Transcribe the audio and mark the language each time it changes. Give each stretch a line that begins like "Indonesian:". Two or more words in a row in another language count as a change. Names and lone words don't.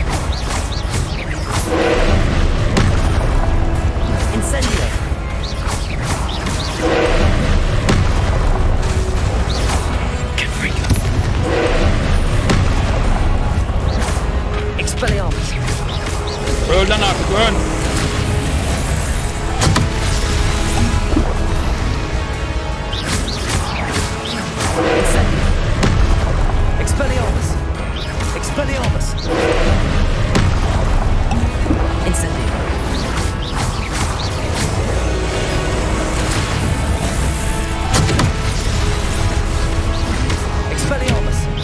Latin: Incendio. Confringo. Expelliarmus.
Turkish: Öl lan artık öl.
Latin: Incendio. Expelliarmus. Expelliarmus. Incendio. Expelliarmus.